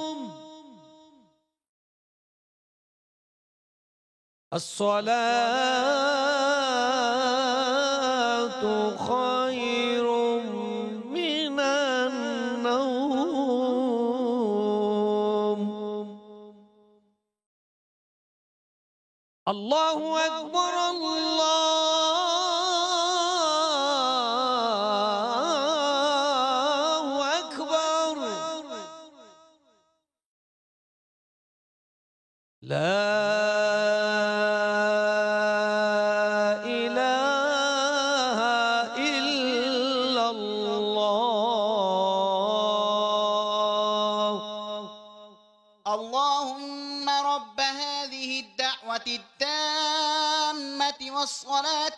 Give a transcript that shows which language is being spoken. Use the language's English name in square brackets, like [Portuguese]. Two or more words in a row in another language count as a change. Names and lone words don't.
[Arabic] الصلاة خیر من النوم اللہ اکبر اللہ اکبر لا اللهم رب هذه الدعوة التامة والصلاة